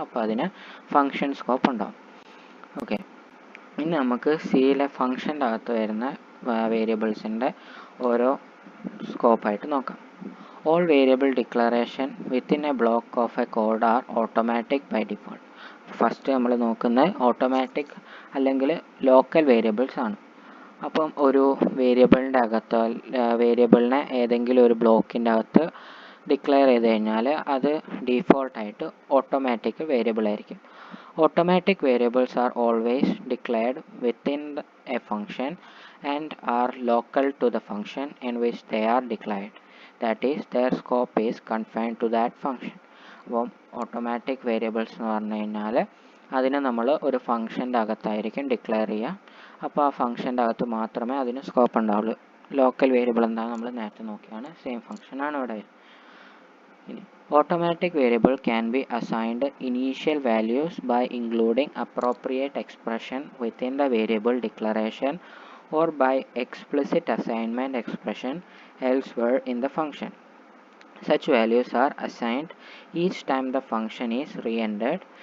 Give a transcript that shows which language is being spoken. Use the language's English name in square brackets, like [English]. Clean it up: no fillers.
[Malayalam] അപ്പോൾ അതിന് function scope ഉണ്ടാവും. ഓക്കെ, ഇനി നമുക്ക് സിയിലെ ഫംഗ്ഷൻ്റെ അകത്ത് വരുന്ന വേരിയബിൾസിൻ്റെ ഓരോ സ്കോപ്പായിട്ട് നോക്കാം. [English] All variable declaration within a block of a code are automatic by default. [Malayalam] First നമ്മൾ നോക്കുന്നത് ഓട്ടോമാറ്റിക് അല്ലെങ്കിൽ ലോക്കൽ വേരിയബിൾസ് ആണ്. അപ്പം ഒരു വേരിയബിളിൻ്റെ അകത്ത് വേരിയബിളിനെ ഏതെങ്കിലും ഒരു ബ്ലോക്കിൻ്റെ അകത്ത് ഡിക്ലെയർ ചെയ്ത് കഴിഞ്ഞാൽ അത് ഡീഫോൾട്ടായിട്ട് ഓട്ടോമാറ്റിക് വേരിയബിൾ ആയിരിക്കും. [English] Automatic variables are always declared within a function and are local to the function in which they are declared. That is, their scope is confined to that function. [Malayalam] അപ്പം automatic variables എന്ന് പറഞ്ഞു കഴിഞ്ഞാൽ അതിനെ നമ്മൾ ഒരു ഫംഗ്ഷൻ്റെ അകത്തായിരിക്കും declare ചെയ്യുക. അപ്പോൾ ആ ഫംഗ്ഷൻ്റെ അകത്ത് മാത്രമേ അതിന് സ്കോപ്പ് ഉണ്ടാവുള്ളൂ. ലോക്കൽ വേരിയബിൾ എന്താണെന്ന് നമ്മൾ നേരത്തെ നോക്കിയാണ്, സെയിം ഫംഗ്ഷനാണ് ഇവിടെ. [English] ഇനി automatic variable can be assigned initial values by including appropriate expression within the variable declaration or by explicit assignment expression elsewhere in the function. Such values are assigned each time the function is re-entered.